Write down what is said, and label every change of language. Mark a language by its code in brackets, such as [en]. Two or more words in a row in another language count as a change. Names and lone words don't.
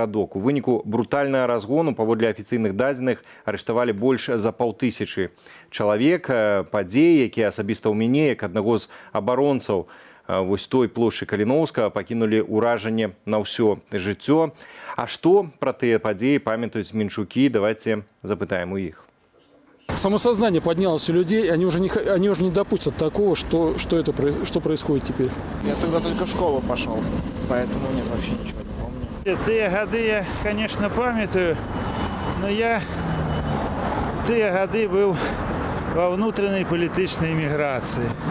[be] У выніку брутальнага разгону, паводле афіцыйных дадзеных, арыштавалі больш за 500 чалавек. Падзеі, якія асабіста ў мяне, як аднаго з абаронцаў вось той плошчы Каліноўска, пакінулі ўражанне на ўсё жыццё. А што пра тыя падзеі памятаюць менчукі? Давайте запытаем у іх. [ru] Самосознание поднялось у людей, они уже не допустят такого, что происходит теперь. Я тогда только в школу пошел, поэтому нет, вообще ничего не помню. Те годы я, конечно, памятаю, но я в те годы был во внутренней политической миграции.